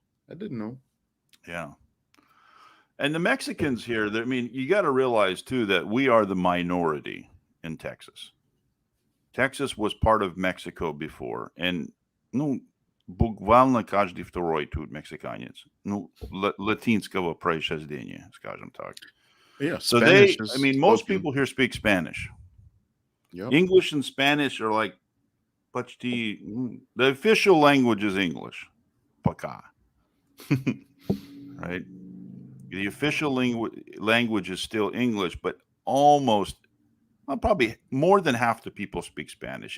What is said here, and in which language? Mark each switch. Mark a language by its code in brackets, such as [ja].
[en] I didn't know. Yeah. And the Mexicans here, you got to realize too that we are the minority in Texas. Texas was part of Mexico before, and буквально каждый второй тут мексиканец. [ru] Латинского происхождения, скажем так. [en] Yeah, so most people here speak Spanish. Yep. English and Spanish are like почти. The official language is English. Пока. Right? The official language is still English, but probably more than half the people speak Spanish.